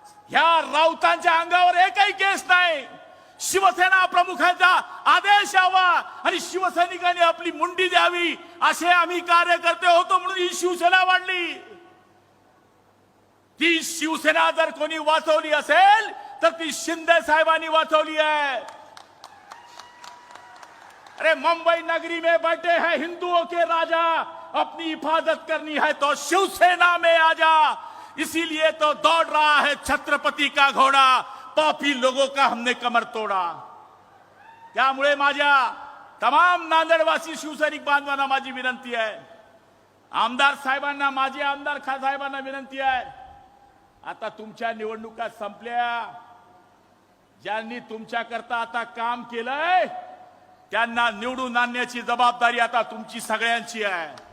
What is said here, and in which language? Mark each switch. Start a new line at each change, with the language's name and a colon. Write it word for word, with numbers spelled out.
Marathi: ह्या राऊतांच्या अंगावर एकही केस नाही. शिवसेना प्रमुखांचा आदेश यावा आणि शिवसैनिकांनी आपली मुंडी द्यावी असे आम्ही कार्यकर्ते होतो, म्हणून ही शिवसेना वाढली. ती शिवसेना जर कोणी वाचवली असेल तर ती शिंदे साहेबांनी वाचवली आहे.
Hindi: अरे मुंबई नगरी में बैठे हैं हिंदुओं के राजा, अपनी हिफाजत करनी है तो शिवसेना में आ जा. इसीलिए तो दौड़ रहा है छत्रपति का घोड़ा, पापी लोगों का हमने कमर तोड़ा.
Marathi: त्यामुळे माझ्या तमाम नांदेडवासी शिवसैनिक बांधवांना माझी विनंती आहे, आमदार साहेबांना, माजी आमदार खा साहेबांना विनंती आहे, आता तुमच्या निवडणुका संपल्या. ज्यांनी तुमच्याकरता आता काम केलंय त्यांना निवडून आणण्याची जबाबदारी आता तुमची सगळ्यांची आहे.